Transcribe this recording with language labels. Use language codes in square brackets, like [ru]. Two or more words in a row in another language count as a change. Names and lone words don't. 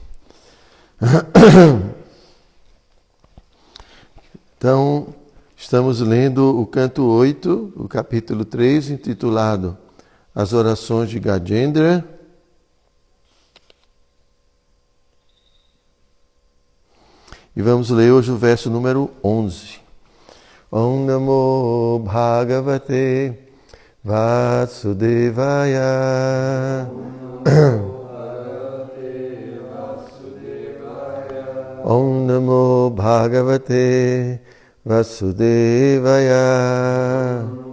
[pt] Então, estamos lendo o canto 8, o capítulo 3, intitulado As Orações de Gajendra. E vamos ler hoje o verso número 11. [sa] Om Namo Bhagavate Vasudevaya. Om Namo Bhagavate Vasudevaya.